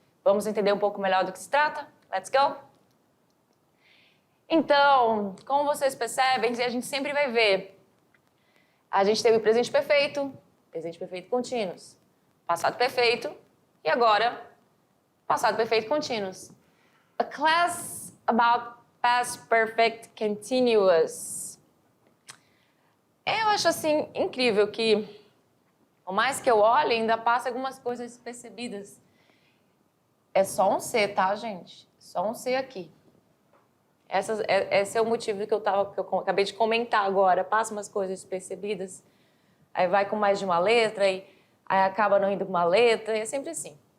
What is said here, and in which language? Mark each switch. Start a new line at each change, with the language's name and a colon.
Portuguese: Vamos entender um pouco melhor do que se trata?
English: Let's go!
Portuguese: Então, como vocês percebem, a gente sempre vai ver, a gente teve o presente perfeito contínuos, passado perfeito e agora, passado perfeito contínuos.
English: A class about past perfect continuous.
Portuguese: Eu acho assim incrível que, por mais que eu olhe, ainda passa algumas coisas despercebidas. É só um C, tá, gente? Só um C aqui. Esse é o motivo que eu acabei de comentar agora. Passa umas coisas despercebidas, aí vai com mais de uma letra, aí acaba não indo com uma letra, e é sempre assim.